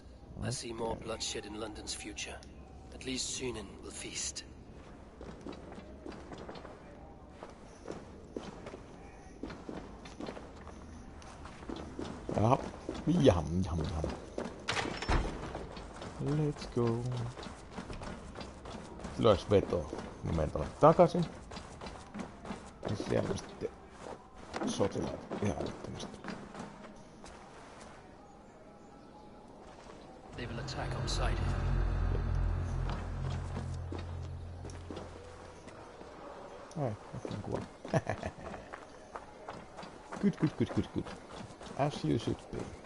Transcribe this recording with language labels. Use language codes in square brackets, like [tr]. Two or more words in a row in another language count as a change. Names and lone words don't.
[en] I see more bloodshed in London's future. At least Sunan will feast. Jam. Let's go. [fi] Lyöks vetoa. Mä menen tonne takaisin. Ja siellä sitten sotilaat ihan älyttömästi. [en] They will attack on sight. [fi] Ai, oikein kuoli. [en] Good. As you should be.